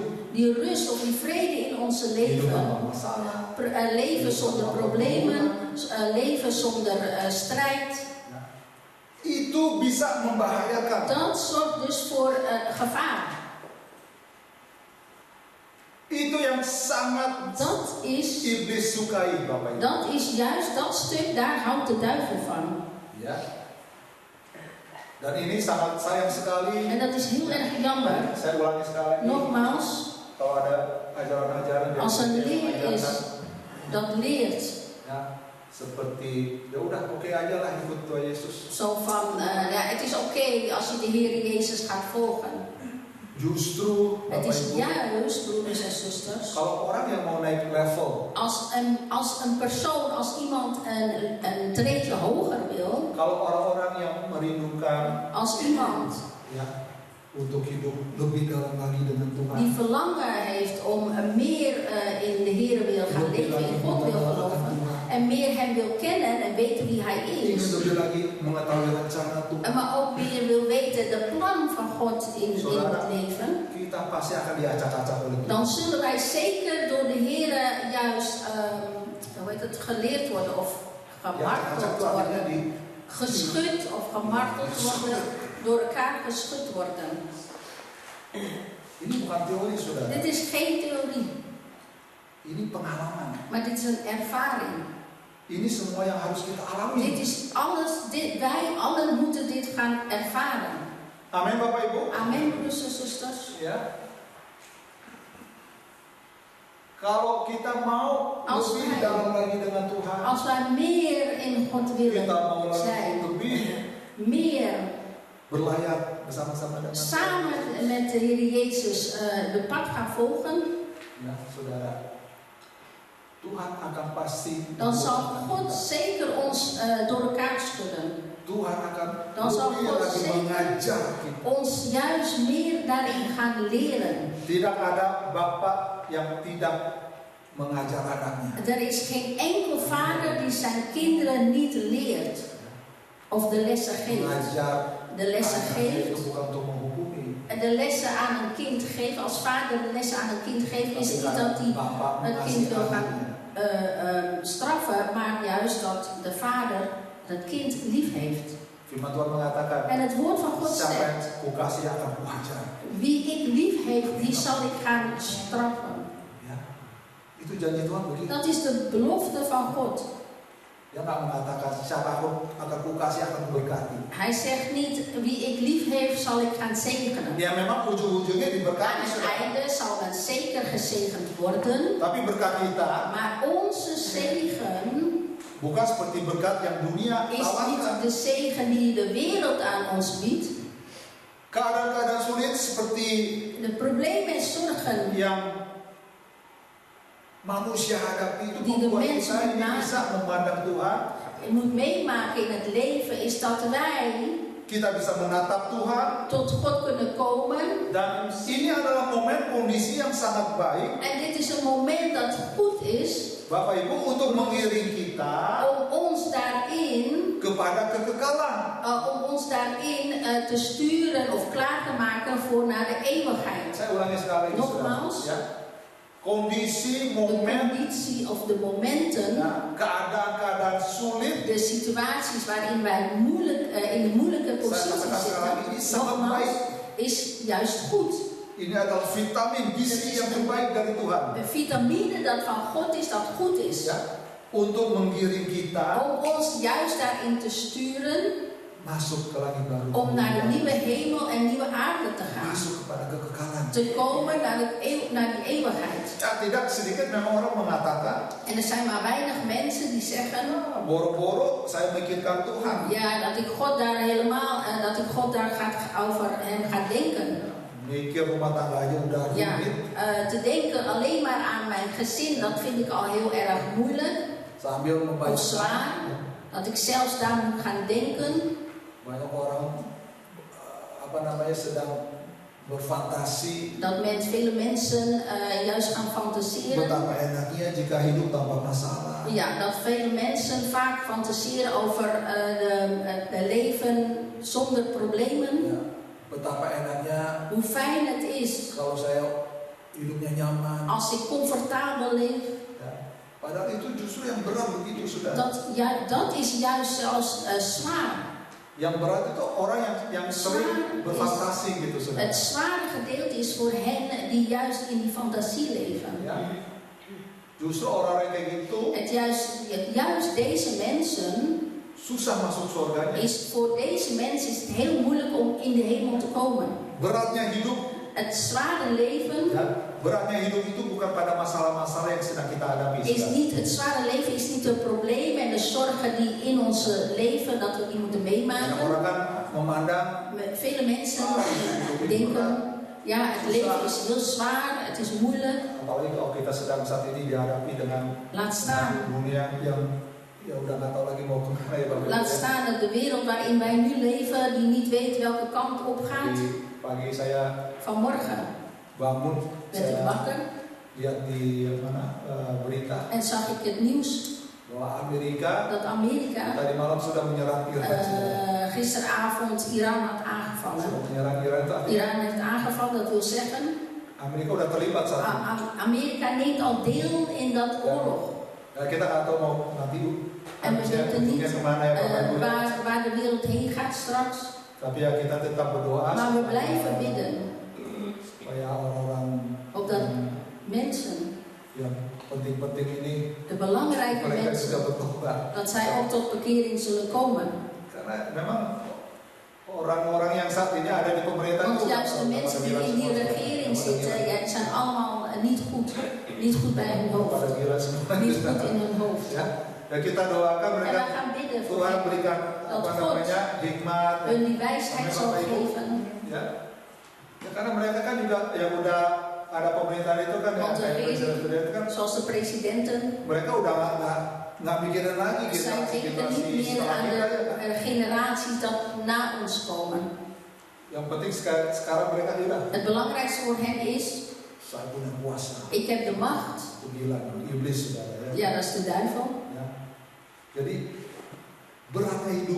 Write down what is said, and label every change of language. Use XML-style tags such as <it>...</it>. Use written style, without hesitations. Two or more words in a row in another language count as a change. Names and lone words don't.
<nl>die rust of die vrede in onze</nl> <id>hidup</id> <nl>leven.</nl> <id>tanpa masalah,</id> <nl>Leven zonder problemen, leven zonder strijd.</nl> <id>itu bisa membahayakan.</id> <nl>Dat zorgt dus voor gevaar.</nl> <id>Itu yang sangat</id> <nl>Dat is</nl> <id>iblis sukai, Bapak Ibu.</id> <nl>Dat is juist dat stuk, daar houdt de duivel van.</nl> <id>Ya. Dan ini sangat sayang sekali.</id> <nl>En dat is heel erg jammer.</nl> <id>Saya ulangi sekali lagi.</id> <nl>Nogmaals,</nl> <id>Kalau ada ajaran-ajaran dari</id> <nl>als er</nl> <id>gereja yang</id> <nl>leer is</nl> <id>mengajarkan,</id> <nl>dat leert,</nl> <id>ya, seperti ya udah oke aja lah ikut Tuhan Yesus.</id> <nl>zo van, ja, het is oké als je de Heer Jezus gaat volgen.</nl> <id>Justru</id> <nl>Het</nl> <id>Bapak</id> <nl>is</nl> <id>Ibu,</id> <nl>juist, broeders en zusters,</nl> <id>kalau orang yang mau naik level,</id> <nl>als een persoon, als iemand een treedje hoger wil,</nl> <id>kalau orang-orang yang merindukan</id> <nl>als iemand</nl> <id>ya untuk hidup lebih dalam lagi dengan Tuhan,</id> <nl>die verlangen heeft om meer in de Heer wil gaan leven, in God wil geloven, en meer Hem wil kennen en weten wie Hij</nl> <id>ingin</id> <nl>is,</nl> <id>lebih lagi mengetahui rencana Tuhan,</id> <nl>maar ook meer wil weten de plan van God in het leven,</nl> <id>kita pasti akan diacak-acak oleh Tuhan.</id> <nl>dan zullen wij zeker door de Heer juist geleerd worden of gemarteld worden, geschud of gemarteld worden, door elkaar geschud worden.</nl> <id>Ini bukan teori, saudara.</id> <nl>Dit is geen theorie,</nl> <id>Ini pengalaman.</id> <nl>maar dit is een ervaring.</nl> <id>Ini semua yang harus kita alami.</id> <nl>Dit is alles, wij allen moeten dit gaan ervaren.</nl> <id>Amin, Bapak Ibu.</id> <nl>Amen, broeders en zusters.</nl> <id>Ya. Kalau kita mau lebih dalam lagi dengan Tuhan,</id> <nl>Als wij meer in God willen</nl> <id>kita mau lagi</id> <nl>zijn,</nl> <id>lebih</id> <nl>meer</nl> <id>berlayar bersama-sama dengan Tuhan.</id> <nl>samen met de Heer Jezus de pad gaan volgen,</nl> <id>Ya, saudara. Tuhan akan pasti</id> <nl>dan zal</nl> <id>membukakan</id> <nl>God</nl> <id>kita.</id> <nl>zeker ons door elkaar schudden.</nl> <id>Tuhan akan</id> <nl>Dan zal</nl> <id>lebih</id> <nl>God</nl> <id>lagi</id> <nl>zeker</nl> <id>mengajar kita.</id> <nl>Ons juist meer daarin gaan leren.</nl> <id>Tidak ada bapak yang tidak mengajar anaknya.</id> <nl>Er is geen enkel vader die zijn kinderen niet leert of de lessen geeft.</nl> <id>Mengajar</id> <nl>De lessen</nl> <id>anaknya itu</id> <nl>geeft.</nl> <id>bukan untuk menghukumi.</id> <nl>En de lessen aan een kind geven, als vader de lessen aan een kind geeft, is niet dat hij</nl> <id>Bapak</id> <nl>het</nl> <id>mengasihi</id> <nl>kind wil gaan</nl> <id>anaknya.</id> <nl>straffen, maar juist dat de vader het kind lief heeft.</nl> <id>Firman Tuhan mengatakan,</id> <nl>En het woord van God</nl> <id>siapa yang</id> <nl>zegt,</nl> <id>kukasih akan kuajar.</id> <nl>wie ik lief heeft, die zal ik gaan straffen.</nl> <id>Ya, itu janji Tuhan begitu.</id> <nl>Dat is de belofte van God.</nl> <id>Dia nggak mengatakan siapa akan kukasih akan memberkati.</id> <nl>Hij zegt niet, wie ik lief heeft zal ik gaan zegenen.</nl> <id>Ya memang ujung-ujungnya</id> <nl>Aan</nl> <id>diberkati</id> <nl>het</nl> <id>saudara.</id> <nl>einde zal men zeker gezegend worden.</nl> <id>Tapi berkat kita</id> <nl>Maar onze zegen</nl> <id>bukan seperti berkat yang dunia</id> <nl>is niet</nl> <id>tawarkan.</id> <nl>de zegen die de wereld aan ons biedt.</nl> <id>Keadaan-keadaan sulit seperti</id> <nl>De problemen en zorgen</nl> <id>yang manusia hadapi itu</id> <nl>Die de</nl> <id>membuat</id> <nl>mens</nl> <id>kita ini</id> <nl>meemaken.</nl> <id>bisa memandang Tuhan,</id> <nl>je moet meemaken in het leven is dat wij</nl> <id>kita bisa menatap Tuhan,</id> <nl>tot God kunnen komen.</nl> <id>dan ini adalah momen kondisi yang sangat baik</id> <nl>En dit is een moment dat goed is</nl> <id>Bapak Ibu untuk mengiring kita</id> <nl>om ons daarin,</nl> <id>kepada kekekalan.</id> <nl>om ons daarin te sturen of klaar te maken voor naar de eeuwigheid.</nl> <id>Saya ulangi sekali lagi,</id> <nl>Nogmaals.</nl> <id>saudara, ya. Kondisi,</id> <nl>De</nl> <id>momen,</id> <nl>conditie of de momenten,</nl> <id>ya, keadaan-keadaan sulit.</id> <nl>de situaties waarin wij moeilijk, in de moeilijke positie</nl> <id>ini</id> <nl>zitten,</nl> <id>sangat baik.</id> <nl>nogmaals, is juist goed.</nl> <id>Ini adalah vitamin gizi yang terbaik dari Tuhan.</id> <nl>De vitamine dat van God is, dat goed is.</nl> <id>Ya, untuk menggiring kita</id> <nl>Om ons juist daarin te sturen,</nl> <id>masuk ke langit baru.</id> <nl>om naar de nieuwe hemel en nieuwe aarde te gaan.</nl> <id>Masuk kepada kekekalan.</id> <nl>Te komen naar die eeuwigheid.</nl> <id>Ya, tidak sedikit memang orang mengatakan,</id> <nl>En er zijn maar weinig mensen die zeggen,</nl> <id>boro-boro saya mikirkan Tuhan.</id> <nl>ja, dat ik God daar helemaal, dat ik God daar over hem ga denken.</nl> <id>Mikir rumah tangga aja udah</id> <nl>Ja,</nl> <id>rumit.</id> <nl>te denken alleen maar aan mijn gezin, dat vind ik al heel erg moeilijk.</nl> <id>Sambil membaca.</id> <nl>Of zwaar. Dat ik zelfs daar moet gaan denken.</nl> <id>Banyak orang sedang berfantasi.</id> <nl>Dat vele mensen juist gaan fantaseren.</nl> <id>Betapa enaknya jika hidup tanpa masalah.</id> <nl>Ja, dat vele mensen vaak fantaseren over de leven zonder problemen.</nl> <id>Ya, betapa enaknya</id> <nl>Hoe fijn het is</nl> <id>kalau saya hidupnya nyaman.</id> <nl>als ik comfortabel leef.</nl> <id>Ya. Padahal itu justru yang berat begitu, saudara.</id> <nl>Dat is juist zelfs zwaar.</nl> <id>Yang berat itu orang yang sering berfantasi gitu, saudara.</id> <nl>Het zware gedeelte is voor hen die juist in die fantasie leven.</nl> <id>Ya. Justru orang-orang kayak gitu</id> <nl>Juist deze mensen</nl> <id>susah masuk surganya.</id> <nl>voor deze mensen is het heel moeilijk om in de hemel te komen.</nl> <id>Beratnya hidup,</id> <nl>Het zware leven</nl> <id>ya, beratnya hidup itu bukan pada masalah-masalah yang sedang kita hadapi.</id> <nl>is</nl> <id>saudara.</id> <nl>niet, het zware leven is niet de problemen en de zorgen die in ons leven, dat we die moeten</nl> <id>Banyak</id> <nl>meemaken.</nl> <id>orang kan memandang</id> <nl>Vele mensen denken, ja, het leven is heel zwaar, het is moeilijk.</nl> <id>apalagi kalau kita sedang saat ini dihadapi dengan</id> <nl>Laat staan.</nl> <id>dunia yang ya udah nggak tahu lagi mau kemana ya Bapak.</id> <nl>Laat staan dat de wereld waarin wij nu leven, die niet weet welke kant op gaat.</nl> <id>Di pagi saya</id> <nl>Vanmorgen</nl> <id>bangun,</id> <nl>werd ik</nl> <id>saya</id> <nl>wakker</nl> <id>lihat di berita</id> <nl>en zag ik het nieuws</nl> <id>bahwa Amerika</id> <nl>dat Amerika</nl> <id>tadi malam sudah menyerang Iran.</id> <nl>gisteravond Iran had</nl> <id>Sudah</id> <nl>aangevallen.</nl> <id>menyerang Iran itu artinya</id> <nl>Iran heeft aangevallen, dat wil zeggen,</nl> <id>Amerika udah terlibat saat ini.</id> <nl>Amerika neemt al deel in dat oorlog.</nl> <id>Ya, kita nggak tahu mau nanti</id> <nl>En we weten niet</nl> <id>kemana ya Bapak Ibu.</id> <nl>waar de wereld heen gaat straks.</nl> <id>Tapi ya kita tetap berdoa</id> <nl>Maar we blijven bidden</nl> <id>supaya orang-orang</id> <nl>opdat mensen,</nl> <id>yang penting-penting ini</id> <nl>de belangrijke</nl> <id>mereka</id> <nl>mensen,</nl> <id>juga bertobat.</id> <nl>dat zij ook tot bekering zullen komen.</nl> <id>Karena memang orang-orang yang saat ini ada di pemerintahan</id> <nl>Want juist de mensen die in die regering zitten, ja, die zijn allemaal niet goed bij hun hoofd.</nl> <id>pada gila semua.</id> <nl>Niet goed in hun hoofd.</nl> <id>Ya, dan kita doakan</id> <nl>En</nl> <id>mereka</id> <nl>wij gaan bidden voor</nl> <id>Tuhan</id> <nl>hen,</nl> <id>berikan hikmat.</id> <nl>hun die wijsheid zal geven.</nl> <id>Ya. Ya, karena mereka kan juga yang udah ada pemerintahan itu kan</id> <nl>Want de</nl> <id>kayak presiden</id> <nl>regering,</nl> <id>kan</id> <nl>zoals de presidenten,</nl> <id>mereka udah nggak mikirin lagi</id> <nl>zij denken</nl> <id>generasi</id> <nl>niet meer</nl> <id>setelah</id> <nl>aan</nl> <id>kita ya.</id> <nl>de generaties dat na ons komen.</nl> <id>Yang penting sekarang mereka bilang,</id> <nl>Het belangrijkste voor hen is,</nl> <id>Saya punya kuasa.</id> <nl>ik heb de macht.</nl> <id>itu bilang iblis saudara ya.</id> <nl>Ja, dat is de duivel.</nl> <id>Ya. Jadi beratnya hidup</id>